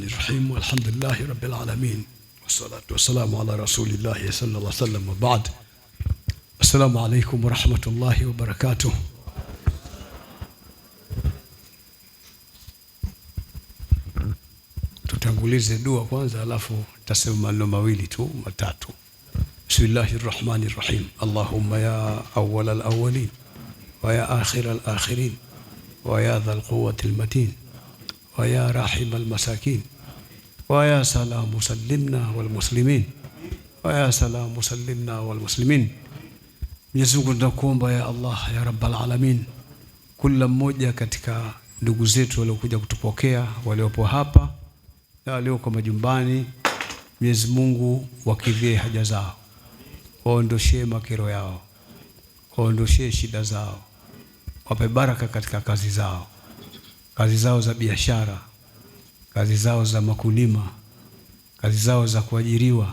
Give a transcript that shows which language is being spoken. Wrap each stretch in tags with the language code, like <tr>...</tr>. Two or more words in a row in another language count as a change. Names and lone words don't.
<ar>بسم الله الرحمن الرحيم. والحمد لله رب العالمين. والصلاة والسلام على رسول الله صلى الله عليه وسلم وبعد. السلام عليكم ورحمة الله وبركاته.</ar> <sw>Tutangulize dua kwanza, alafu tutasema maneno mawili tu matatu.</sw> <ar>بسم الله الرحمن الرحيم. اللهم يا أول الأولين ويا آخر الآخرين ويا ذا القوة المتين ويا راحم المساكين ويا سلام سلمنا والمسلمين ويا سلام سلمنا والمسلمين.</ar> <sw>Mwenyezi Mungu tunakuomba</sw> <ar>يا الله يا رب العالمين,</ar> <sw>kila mmoja katika ndugu zetu waliokuja kutupokea, waliopo hapa na walioko majumbani, Mwenyezi Mungu wakidhie haja zao, waondoshie makero yao, waondoshie shida zao, wape baraka katika kazi zao za biashara, kazi zao za makulima, kazi zao za kuajiriwa.</sw>